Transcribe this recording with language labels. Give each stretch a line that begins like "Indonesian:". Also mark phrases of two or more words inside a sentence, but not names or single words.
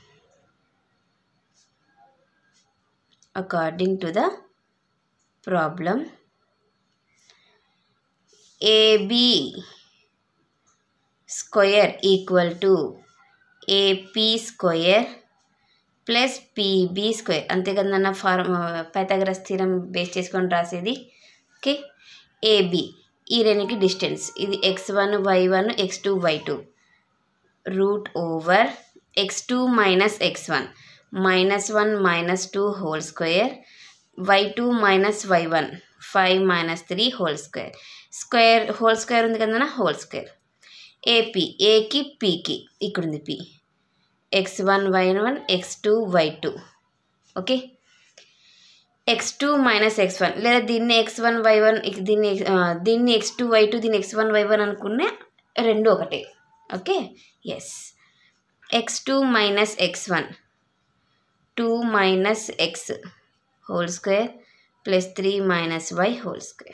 English: according to the problem AB square equal to AP square plus PB square.
Telugu: అంతే కదన్న పైథాగరస్ థీరం బేస్ చేసుకొని రాసేది.
English: okay, AB
Telugu: ఈ రెండుకి
English: distance, ఇది x1 y1 x2 y2 root over x2 minus x1 -1 -2 whole square y2 minus y1 5 - 3 whole square. square whole square
Telugu: ఉంది కదన్నా,
English: whole square.
Telugu: ఏపీ ఏకి పీకి ఇక్కడ ఉంది పి x1 y1 x2 y2.
English: okay, x2 minus x1
Telugu: లేదా దీన్ని x1 y1 దీన్ని x2 y2 దీన్ని x1 y1 అనుకునే రెండు ఒకటే.
English: okay, yes, x2 minus x1 2 minus x whole square plus 3 - y whole square.